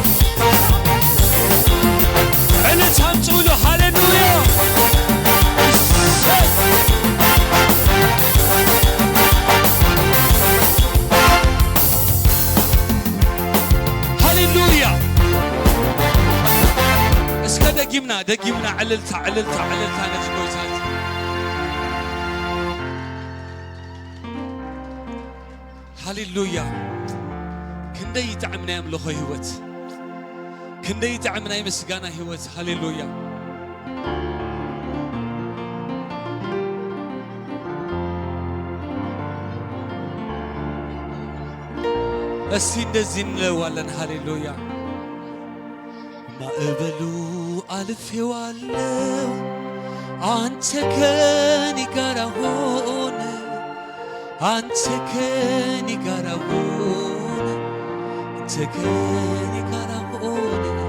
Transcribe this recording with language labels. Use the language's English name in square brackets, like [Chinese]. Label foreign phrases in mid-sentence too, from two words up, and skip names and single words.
[Tigrinya] ዕለት ኣምፅኡሉ ሃሌሉያ ሃሌሉያ እስከ ደጊምና ዕልልታ ነቲ ጎይታት ሃሌሉያ ክንደይ ጣዕም ናይ ኣምልኾ ህይወት ክንደይ ጣዕም ናይ ምስጋና ህይወት ሃሌሉያ [Amharic] እስቲ እንደዚህ እንለዋለን [Tigrinya] ሃሌሉያ [Amharic] ማዕበሉ አልፌዋለሁ አንተ ከኔ ጋር ሆነ አንተ ከኔ ጋር ሆነ አንተ ከኔ ጋር ሆነ